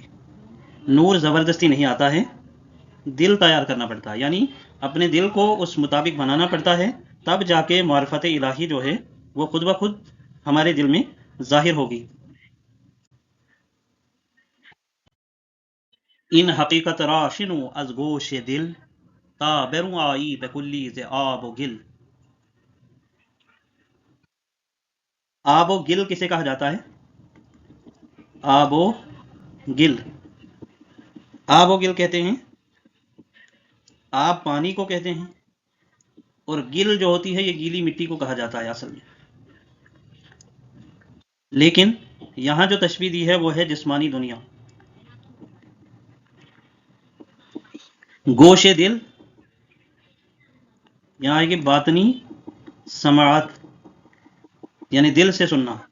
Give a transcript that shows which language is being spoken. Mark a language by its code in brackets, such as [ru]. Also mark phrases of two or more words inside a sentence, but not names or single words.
[ur] نور زبردستی نہیں آتا ہے، دل تیار کرنا پڑتا ہے. یعنی اپنے دل کو اس مطابق بنانا پڑتا ہے، تب جا کے معرفت الہی جو ہے وہ خود بخود ہمارے دل میں ظاہر ہوگی. [fa] ان حقیقت را شنو از گوش دل، تا بروں آئی بکلی ز آب و گل. آب و گل [ur] کسے کہا جاتا ہے؟ [fa] آب و گل، آب و گل [ur] کہتے ہیں، آب پانی کو کہتے ہیں، اور گل جو ہوتی ہے یہ گیلی مٹی کو کہا جاتا ہے اصل میں. لیکن یہاں جو تشبیہ دی ہے وہ ہے جسمانی دنیا. [fa] گوش دل [ur] یہاں آئے گی باطنی سماعت، یعنی دل سے سننا.